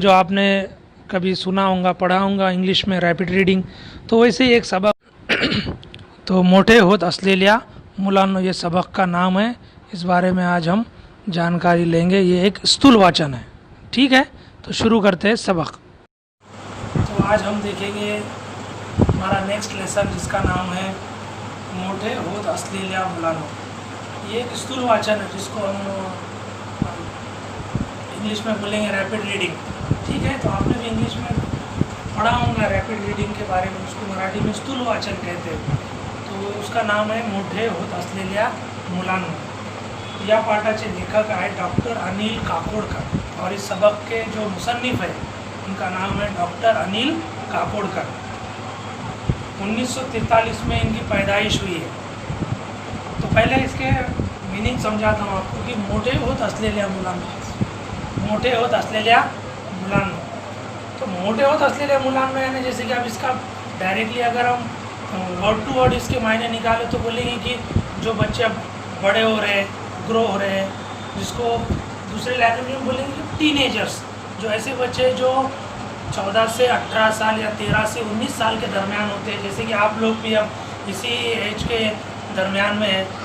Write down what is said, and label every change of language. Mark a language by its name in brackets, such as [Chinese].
[Hindi] जो आपने कभी सुना होगा, पढ़ा होगा इंग्लिश में रैपिड रीडिंग, तो वैसे ही एक सबक तो मोठे होत असलेल्या मुलांनो, ये सबक का नाम है। इस बारे में आज हम जानकारी लेंगे। ये एक स्थूल वाचन है, ठीक है। तो शुरू करते हैं सबक। तो आज हम देखेंगे हमारा नेक्स्ट लेसन जिसका नाम है मोठे होत असलेल्या मुलांनो। ये एक स्थूल वाचन है जिसको हम इंग्लिश में बोलेंगे रैपिड रीडिंग, ठीक है। तो आपने भी इंग्लिश में पढ़ा होगा रैपिड रीडिंग के बारे में, उसको मराठी में स्थूल वाचन कहते हैं। तो उसका नाम है मोठे होत असलेल्या मुलांनो। [Marathi] या पाठाचे लेखक आहे डॉक्टर अनिल काकोडकर [Hindi] और इस सबक के जो मुसन्निफ है उनका नाम है डॉक्टर अनिल काकोडकर। 1943 में इनकी पैदाइश हुई है। तो पहले इसके मीनिंग समझाता हूँ आपको कि मोठे होत असलेल्या मुलांनो, मोठे होत असलेल्या मुलांनो। तो मोठे होत असलेल्या मुलांनो यानी जैसे कि अब इसका डायरेक्टली अगर हम वर्ड टू वर्ड इसके मायने निकाले तो बोलेंगे कि जो बच्चे अब बड़े हो रहे हैं, ग्रो हो रहे हैं, जिसको दूसरे लैंग्वेज में बोलेंगे टीनेजर्स। जो ऐसे बच्चे जो 14 से 18 साल या 13 से 19 साल के दरमियान होते हैं, जैसे कि आप लोग भी अब इसी एज के दरमियान में हैं।